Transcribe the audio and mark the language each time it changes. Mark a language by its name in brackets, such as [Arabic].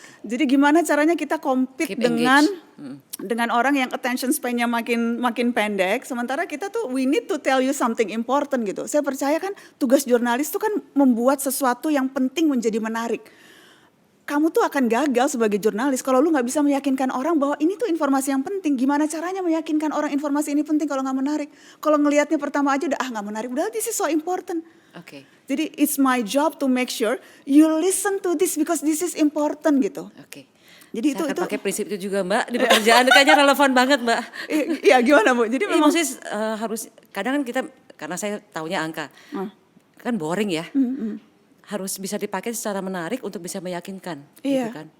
[Indonesian] Jadi gimana caranya kita compete dengan orang yang attention span-nya makin pendek, sementara kita tuh [English] we need to tell you something important [Indonesian] gitu. Saya percaya kan tugas jurnalis tuh kan membuat sesuatu yang penting menjadi menarik. Kamu tuh akan gagal sebagai jurnalis kalau lu nggak bisa meyakinkan orang bahwa ini tuh informasi yang penting. Gimana caranya meyakinkan orang informasi ini penting kalau nggak menarik? Kalau ngelihatnya pertama aja udah nggak menarik. Udah [English] this is so important. [Indonesian] Jadi [English] it's my job to make sure you listen to this because this is important [Indonesian] gitu. Jadi saya itu pakai prinsip itu juga Mbak di pekerjaan kayaknya relevan banget Mbak. Iya gimana Bu? Jadi memang harus kadang kan kita karena saya taunya angka kan boring ya. Harus bisa dipakai secara menarik untuk bisa meyakinkan gitu kan.